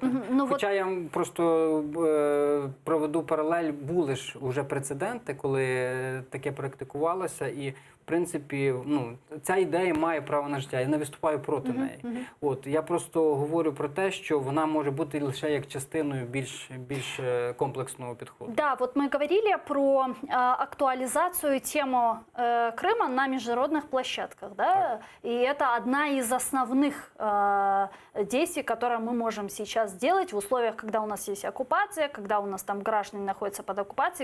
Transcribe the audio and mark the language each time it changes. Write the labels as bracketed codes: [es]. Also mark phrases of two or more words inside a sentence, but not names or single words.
[uk] Хоча я вам просто проведу паралель, були ж уже прецеденти, коли таке практикувалося, і в принципі, ну, ця ідея має право на життя. Я не виступаю проти неї. От, я просто говорю про те, що вона може бути лише як частиною більш комплексного підходу. [ru] Да, вот мы говорили про актуализацию тему Крыма на международных площадках, да, и это одна из основных действий, которые мы можем сейчас сделать в условиях, когда у нас есть оккупация, когда у нас там граждане находятся под оккупацией.